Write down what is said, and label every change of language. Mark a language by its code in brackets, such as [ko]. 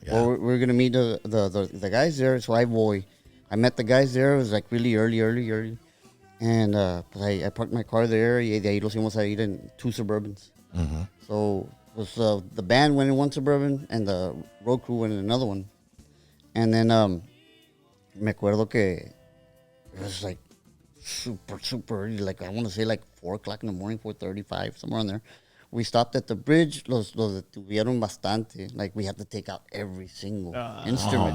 [en] Well, we're going to meet the guys there. So I met the guys there. It was like really early. And pues I parked my car there. [es] Y de ahí los íbamos a ir en 2 Suburbans. Mm-hmm. [en] So was the band went in 1 Suburban and the road crew went in another one. And then [es] me acuerdo que [en] it was like super early. Like I want to say like 4 o'clock in the morning, 4:35, somewhere on there. We stopped at the bridge. [es] Los detuvieron bastante. [en] Like we had to take out every single instrument.